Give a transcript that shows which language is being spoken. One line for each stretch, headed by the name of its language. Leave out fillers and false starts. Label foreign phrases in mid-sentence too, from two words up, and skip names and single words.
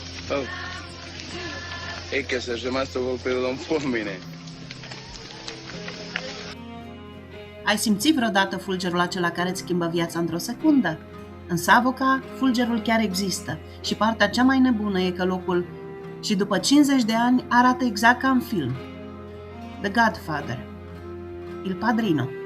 Italian: Oh. E che sei rimasto colpito da un fulmine.
Romanian: Ai simțit vreodată fulgerul acela care îți schimbă viața într-o secundă? În Savoca, fulgerul chiar există și partea cea mai nebună e că locul și după 50 de ani arată exact ca în film. The Godfather, Il Padrino.